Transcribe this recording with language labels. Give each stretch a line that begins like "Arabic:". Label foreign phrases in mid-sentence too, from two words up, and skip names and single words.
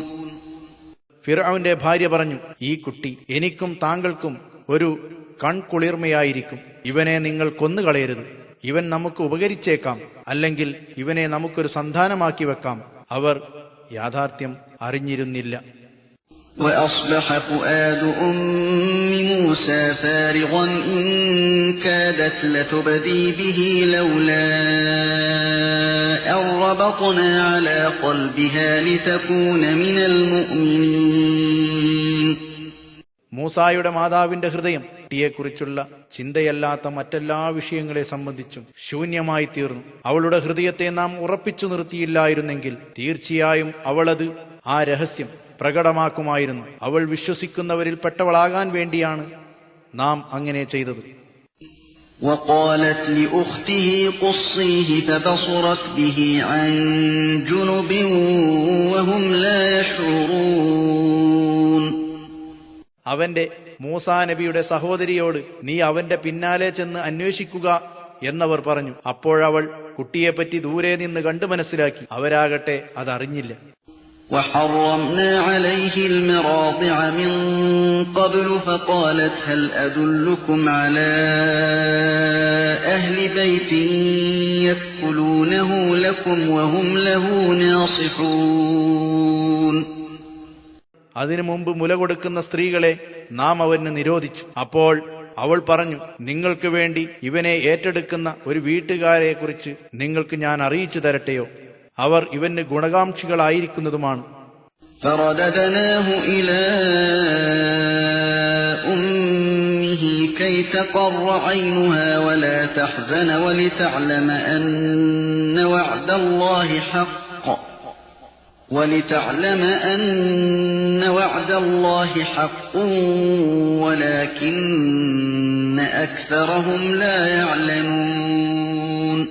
Malayalam: ഫിർഔന്റെ ഭാര്യ പറഞ്ഞു, ഈ കുട്ടി എനിക്കും താങ്കൾക്കും ഒരു കൺകുളിർമയായിരിക്കും. ഇവനെ നിങ്ങൾ കൊന്നുകളയരുത്. ഇവൻ നമുക്ക് ഉപകരിച്ചേക്കാം. അല്ലെങ്കിൽ ഇവനെ നമുക്കൊരു സന്താനമാക്കി വെക്കാം. അവർ യാഥാർത്ഥ്യം അറിഞ്ഞിരുന്നില്ല.
Arabic: وأصبح فؤاد أم موسى فارغا إن كادت لتبدي به لولا أن ربطنا على قلبها لتكون من المؤمنين.
Malayalam: മൂസായുടെ മാതാവിന്റെ ഹൃദയം കുട്ടിയെക്കുറിച്ചുള്ള ചിന്തയല്ലാത്ത മറ്റെല്ലാ വിഷയങ്ങളെ സംബന്ധിച്ചും ശൂന്യമായി തീർന്നു. അവളുടെ ഹൃദയത്തെ നാം ഉറപ്പിച്ചു നിർത്തിയില്ലായിരുന്നെങ്കിൽ തീർച്ചയായും അവളത് ആ രഹസ്യം പ്രകടമാക്കുമായിരുന്നു. അവൾ വിശ്വസിക്കുന്നവരിൽ പെട്ടവളാകാൻ വേണ്ടിയാണ് നാം അങ്ങനെ ചെയ്തത്.
Arabic: وقالت لأخته قصيه فبصرت به عن جنب وهم لا يشعرون.
Malayalam: അവന്റെ മൂസാ നബിയുടെ സഹോദരിയോട് നീ അവന്റെ പിന്നാലെ ചെന്ന് അന്വേഷിക്കുക എന്നവർ പറഞ്ഞു. അപ്പോഴവൾ കുട്ടിയെപ്പറ്റി ദൂരെ നിന്ന് കണ്ടു മനസ്സിലാക്കി. അവരാകട്ടെ അതറിഞ്ഞില്ല.
Arabic: وحرمنا عليه المراضع من قبل فقالت هل أدلكم على أهل بيت يكفلونه لكم وهم له ناصحون.
Malayalam: അതിനു മുമ്പ് മുല കൊടുക്കുന്ന സ്ത്രീകളെ നാം അവന് നിരോധിച്ചു. അപ്പോൾ അവൾ പറഞ്ഞു, നിങ്ങൾക്ക് വേണ്ടി ഇവനെ ഏറ്റെടുക്കുന്ന ഒരു വീട്ടുകാരെ കുറിച്ച് നിങ്ങൾക്ക് ഞാൻ അറിയിച്ചു തരട്ടെയോ? അവർ ഇവന് ഗുണകാംക്ഷികളായിരിക്കുന്നതുമാണ്.
Arabic: فرددناه إلى أمه كي تقر عينها ولا تحزن ولتعلم أن وعد الله حق ولكن أكثرهم لا يعلمون.